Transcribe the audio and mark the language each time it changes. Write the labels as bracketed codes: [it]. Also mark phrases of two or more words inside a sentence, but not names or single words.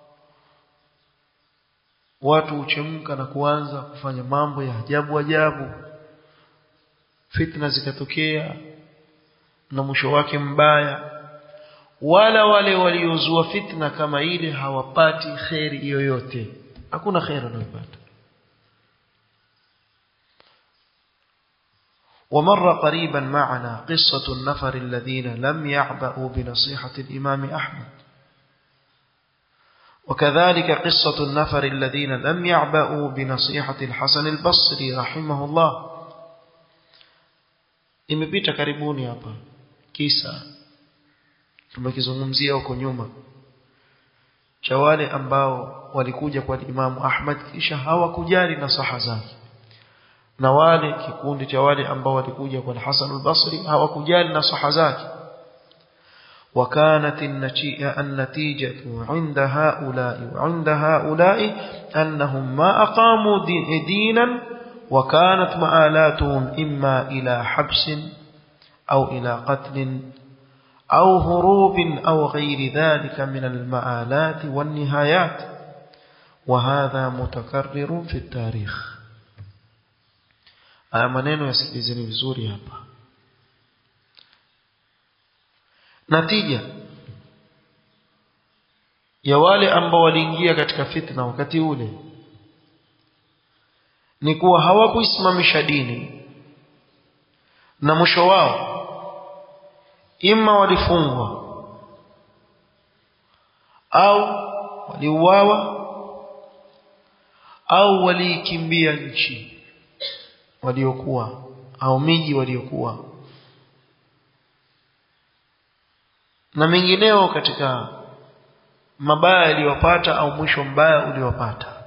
[sw] Watu huchemka na kuanza kufanya mambo ya ajabu ajabu. Fitna zikatokea na mwisho wake mbaya. Wala wale waliozua fitna kama ile hawapati khairi yoyote, hakuna khairi wanayopata. [ar] ومر قريبا معنا قصة النفر الذين لم يعبأوا بنصيحة الإمام أحمد، وكذلك قصة النفر الذين لم يعبأوا بنصيحة الحسن البصري رحمه الله. [sw] imepita karibuni hapa kisa tumekizungumzia huko nyuma cha wale ambao walikuja kwa Imam Ahmad kisha hawakujali nasaha zake, na wale kikundi cha wale ambao walikuja kwa Hasan al-Basri hawakujali nasaha zake. [ar] وكانت النتيجة عند هؤلاء أنهم ما أقاموا دينا، وكانت مآلاتهم إما إلى حبس أو إلى قتل أو هروب أو غير ذلك من المآلات والنهايات، وهذا متكرر في التاريخ. [sw] haya maneno yasikilizeni vizuri hapa. Natija ya wale ambao waliingia katika fitna wakati ule ni kuwa hawakuisimamisha dini, na mwisho wao ima walifungwa au waliuawa au walikimbia nchi waliokuwa au miji waliokuwa, na mengineo katika mabaya yaliyowapata au mwisho mbaya uliowapata.